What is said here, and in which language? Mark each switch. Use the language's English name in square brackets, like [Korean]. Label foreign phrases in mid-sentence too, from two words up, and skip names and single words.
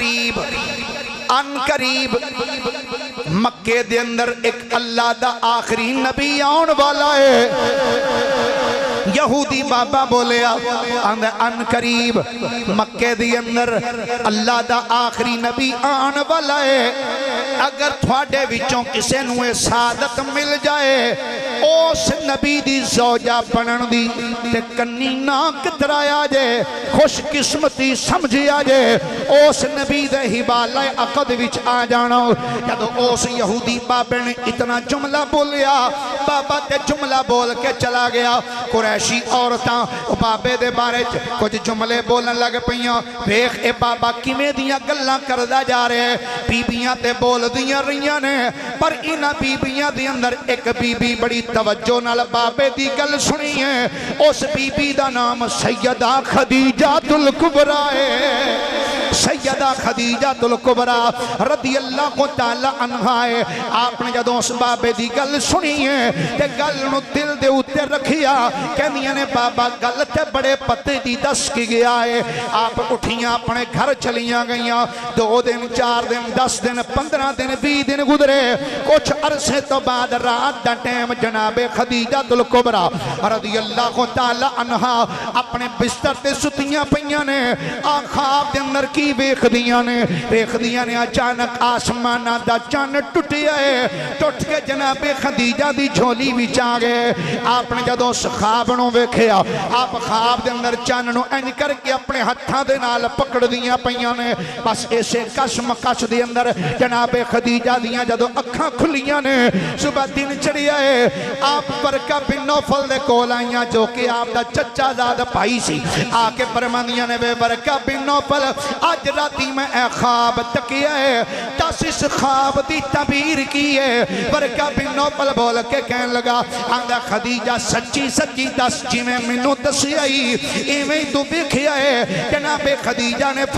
[Punjabi] قریب مکے دے اندر ایک اللہ دا آخری نبی آن والا ہے یہودی بابا بولیا ان قریب مکے دے اندر اللہ دا آخری نبی آن والا ہے اگر تھوڑے وچوں کسے نوے سعادت مل جائے اس نبی دی زوجہ بنن دی تے کنی نہ کترایا جے خوش قسمتی سمجھیا جے اس نبی دے حوالہ عقد وچ آ جانا جدو اس یہودی بابے نے اتنا جملہ بولیا بابا تے جملہ بول کے چلا گیا قریشی عورتاں بابے دے بارے کچھ جملے بولن لگ پیاں ویکھ اے بابا کیویں دیاں گلاں کردا جا رہے بیبیاں تے بول دیاں رہیاں نے پر انہاں بیبیاں دے اندر ایک بی بی بڑی توجہ نال بابے دی گل سنی ہے اس بی بی دا نام سیدہ خدیجہ الکبریٰ ہے سیدہ خدیجہ الکبریٰ رضی اللہ تعالی عنہا ہے آپ نے جدوں اس بابے دی گل سنی ہے تے گل نو دل دے اوتے رکھیا کہندیاں نے بابا گل تے بڑے پتے دی دس کی گیا ہے آپ اٹھیاں اپنے گھر چلیاں گئیاں 2 دن 4 دن 10 دن 15 دن 20 دن گزرے کچھ عرصے تو بعد رات دا ٹائم جناب خدیجہ الکبریٰ رضی اللہ تعالی عنہا اپنے بستر تے ستیاں پیاں نے خواب دے اندر کی ویکھ دیاں نے اچانک آسمانہ دا چن ٹوٹیا ہے ٹوٹ کے جناب خدیجہ دی جھولی وچ آ گئے آپ نے جدوں اس خواب نو ویکھیا آپ خواب دے اندر چن نو انج کر کے اپنے ہتھاں دے نال پکڑ دیاں پیاں نے بس اسے کشمکش دے اندر جناب خدیجہ دیاں جدوں اکھاں کھلیاں نے صبح دن چڑھیا ہے آپ برکہ بن نوفل دے کول آئیاں جو کہ آپ دا چچا زاد بھائی سی آ کے فرماندیاں نے بے برکہ بن نوفل آج راتی میں اے خواب تکیا ہے دس اس خواب دی تعبیر کی ہے برکہ بن نوفل بول کے کہنے لگا آندہ خدیجہ سچی سچی دس جی میں منو دسی آئی ایویں تو بیکھیا ہے جناب خدیجہ نے